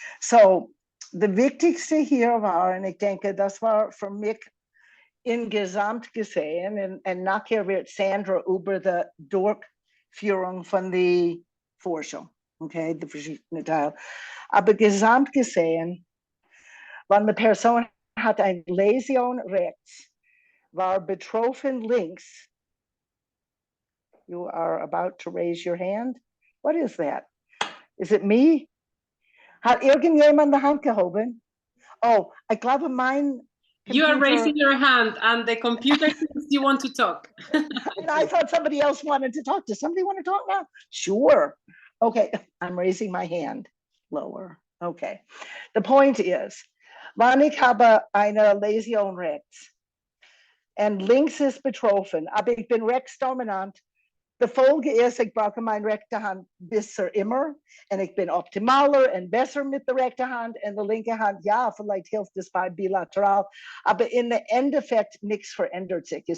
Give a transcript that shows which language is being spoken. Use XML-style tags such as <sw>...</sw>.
<de>So, das Wichtigste hier war, und ich denke, das war für mich insgesamt gesehen, und nachher wird Sandra über die Durchführung von der Forschung, okay, die verschiedenen Teile. Aber gesamt gesehen, wenn eine Person hat eine Läsion rechts, war betroffen links.</de> <en>You are about to raise your hand. What is that? Is it me?</en> <de>Hat irgendjemand die Hand gehoben? Oh, ich glaube, mein</de> <en>You are raising your hand and the computer thinks you want to talk. And I thought somebody else wanted to talk. Does somebody want to talk now? Sure. Okay, I'm raising my hand lower. Okay. The point is,</en> <de>wann ich habe eine Läsion rechts und links ist betroffen, aber ich bin rechts dominant. Die Folge ist, ich brauche meine rechte Hand bisher immer und ich bin optimaler und besser mit der rechten Hand und der linke Hand, ja, vielleicht hilft es bei bilateral, aber in der Endeffekt nichts verändert sich.</de>